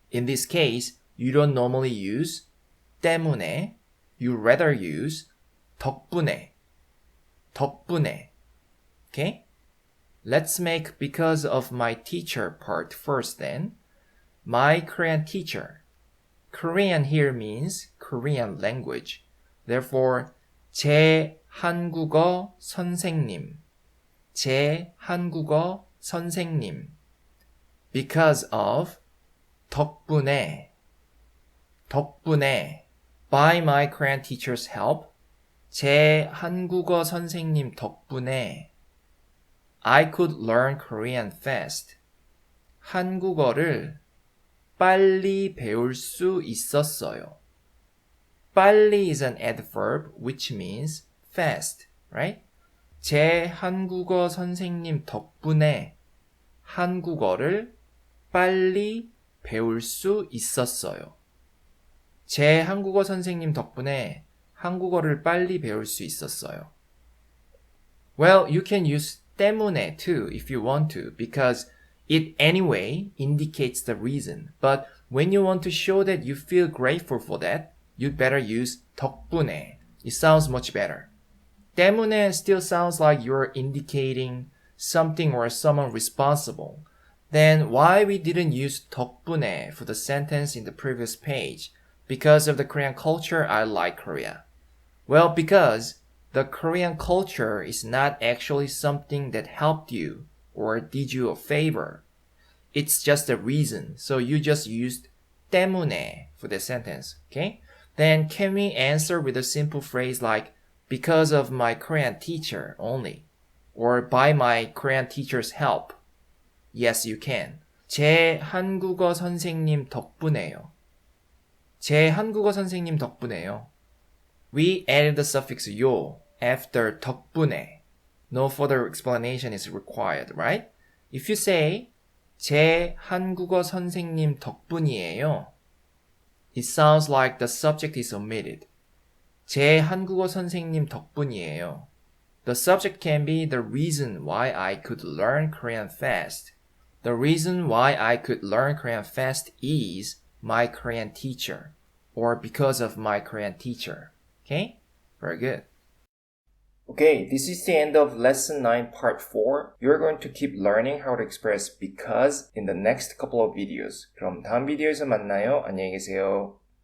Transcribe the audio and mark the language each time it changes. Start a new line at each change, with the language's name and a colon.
English: In this case, you don't normally use 때문에, you rather use 덕분에.
Korean: 덕분에. Okay?
English: Let's make because of my teacher part first then. My Korean teacher. Korean here means Korean language.
Korean: Therefore, 제 한국어 선생님. 제 한국어 선생님.
English: Because of 덕분에.
Korean: 덕분에.
English: By my Korean teacher's help.
Korean: 제 한국어 선생님 덕분에
English: I could learn Korean fast.
Korean: 한국어를 빨리 배울 수 있었어요.
English: 빨리 is an adverb which means fast, right?
Korean: 제 한국어 선생님 덕분에 한국어를 빨리 배울 수 있었어요. 제 한국어 선생님 덕분에 한국어를 빨리 배울 수 있었어요.
English: Well, you can use 때문에 too if you want to because it anyway indicates the reason. But when you want to show that you feel grateful for that, you'd better use 덕분에. It sounds much better. 때문에 still sounds like you're indicating something or someone responsible. Then why we didn't use 덕분에 for the sentence in the previous page? Because of the Korean culture, I like Korea. Well, because the Korean culture is not actually something that helped you or did you a favor. It's just a reason. So you just used 때문에 for the sentence, okay? Then can we answer with a simple phrase like because of my Korean teacher only or by my Korean teacher's help? Yes, you can.
Korean: 제 한국어 선생님 덕분에요. 제 한국어 선생님 덕분에요.
English: We added the suffix 요 after 덕분에. No further explanation is required, right? If you say
Korean: 제 한국어 선생님 덕분이에요.
English: It sounds like the subject is omitted.
Korean: 제 한국어 선생님 덕분이에요.
English: The subject can be the reason why I could learn Korean fast. The reason why I could learn Korean fast is my Korean teacher, or because of my Korean teacher. Okay? Very good. Okay, this is the end of lesson 9 part 4. You're going to keep learning how to express because in the next couple of videos.
Korean: 그럼 다음 비디오에서 만나요. 안녕히 계세요.